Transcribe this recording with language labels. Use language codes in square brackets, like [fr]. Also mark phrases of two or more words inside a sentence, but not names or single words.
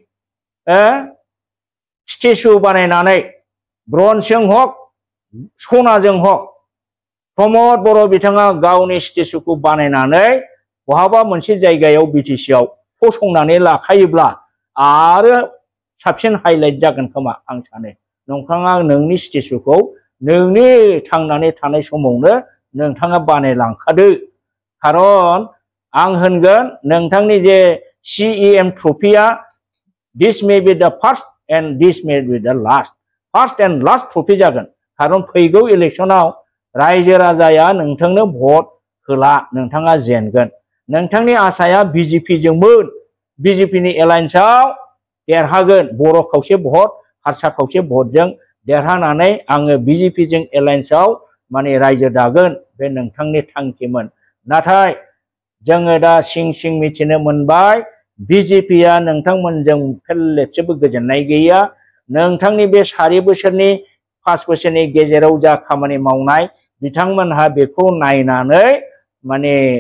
[brx] स्टेचु बानायनानै ब्रन्जजों हक सनाजों हक प्रमद बर' बिथाङा गावनि स्टेचुखौ बानायनानै बहाबा मोनसे जायगायाव बिटिसिआव फसंनानै लाखायोब्ला आरो साबसिन हाइलाइट जागोन खोमा आं सानो नोंथाङा नोंनि स्टेचुखौ नोंनि थांनानै थानाय समावनो नोंथाङा बानायलांखादो खारन आं होनगोन नोंथांनि जे CEM ट्रफिया [en] this may be the first and this may be the first and last [brx] ट्रफि जागोन खारन फैगौ इलेक्शनाव रायजो राजाया नोंथांनो भट होला नोंथाङा जेनगोन नोंथांनि आसाया BJP जोंमोन BJP नि एलायन्सआव देरहागोन बर' खावसे भट हारसा खावसे भटजों देरहानानै आङो BJP जों एलायन्सआव माने रायजो दागोन बे नोंथांनि थांखिमोन नाथाय जोङो दा सिं मिथिनो मोनबाय BJP नोंथांमोनजों फेरलेबसेबो गोजोननाय गैया नोंथांनि बे 4 बोसोरनि 5 बोसोरनि गेजेराव जा खामानि मावनाय बिथांमोनहा बेखौ नायनानै माने